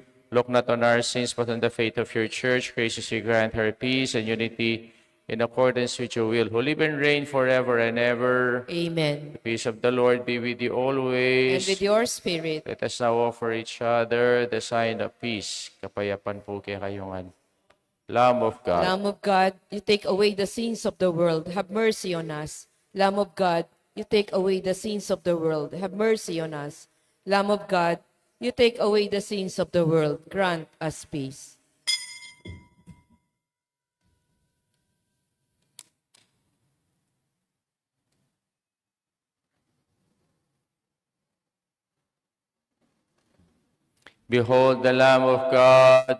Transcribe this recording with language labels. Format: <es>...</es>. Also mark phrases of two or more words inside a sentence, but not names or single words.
<en>Look not on our sins, but on the faith of your church. Graciously grant her peace and unity in accordance with your will, who live and reign forever and ever. Amen. The peace of the Lord be with you And always. with your spirit, Let us now offer each other the sign of peace.</en> <tl>Kapayapan po kay kayongan.</tl> <en>Lamb of God, Lamb of God, you take away the sins of the world. Have mercy on us. Lamb of God, you take away the sins of the world. Have mercy on us. Lamb of God, you take away the sins of the world. Grant us peace. behold the Lamb of God.</en>